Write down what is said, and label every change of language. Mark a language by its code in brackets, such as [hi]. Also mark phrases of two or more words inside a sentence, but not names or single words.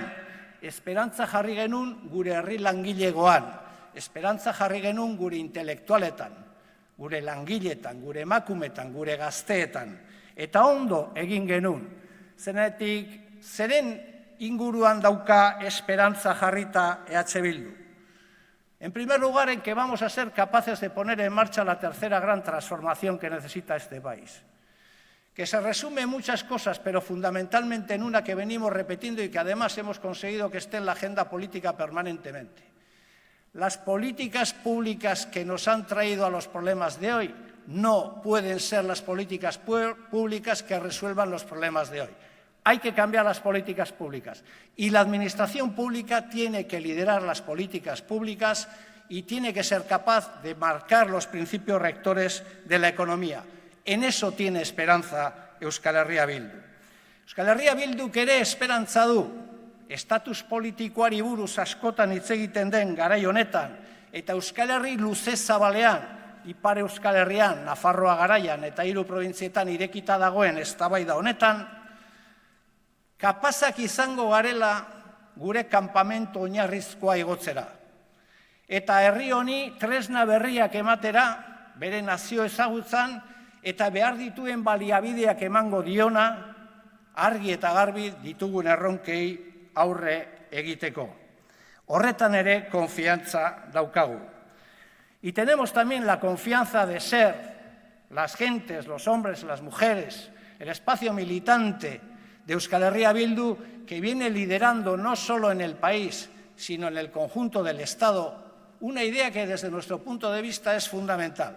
[eu] Esperantza jarri genuen gure herri langilegoan. Esperantza jarri genuen gure intelektualetan, gure langiletan, gure emakumetan, gure gazteetan. Eta ondo egin genuen. Zenetik, zeren inguruan dauka esperantza jarrita EH Bildu. [es] En primer lugar, en que vamos a ser capaces de poner en marcha la tercera gran transformación que necesita este país. que se resume en muchas cosas, pero fundamentalmente en una que venimos repitiendo y que además hemos conseguido que esté en la agenda política permanentemente. Las políticas públicas que nos han traído a los problemas de hoy no pueden ser las políticas públicas que resuelvan los problemas de hoy. Hay que cambiar las políticas públicas y la administración pública tiene que liderar las políticas públicas y tiene que ser capaz de marcar los principios rectores de la economía. En eso tiene esperanza Euskal Herria Bildu. [eu] Euskal Herria Bilduk ere esperantza du, estatus politikoari buruz askotan hitz egiten den garai honetan, eta Euskal Herri luze zabalean, Ipar Euskal Herrian, Nafarroa garaian eta 3 probintzietan irekita dagoen eztabaida honetan, kapazak izango garela gure kanpamentu oinarrizkoa igotzera. Eta herri honi tresna berriak ematera, bere nazio ezagutzan, eta behar dituen baliabideak emango diona, argi eta garbi ditugun erronkei aurre egiteko. Horretan ere konfiantza daukagu. [es] Y tenemos también la confianza de ser las gentes, los hombres, las mujeres, el espacio militante de Euskal Herria Bildu, que viene liderando no solo en el país, sino en el conjunto del Estado, una idea que desde nuestro punto de vista es fundamental.